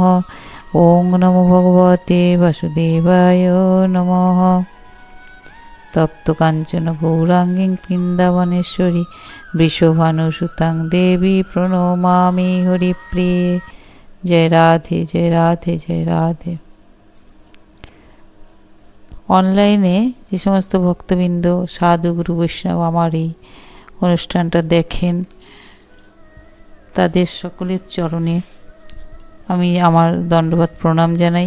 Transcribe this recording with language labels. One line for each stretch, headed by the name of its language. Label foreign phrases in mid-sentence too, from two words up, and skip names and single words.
Sanskrit: ओं नमो भगवते वासुदेवाय नमः। तप्त कांचन गौरांगी वृंदावनेश्वरी वृषभानुसुतां देवी प्रणमामि हरिप्रिये। जय राधे जय राधे जय राधे।
Bangla: অনলাইনে যে সমস্ত ভক্তবৃন্দ সাধু গুরু বৈষ্ণব আমার এই অনুষ্ঠানটা দেখেন তাদের সকলের চরণে আমি আমার দণ্ডবত প্রণাম জানাই।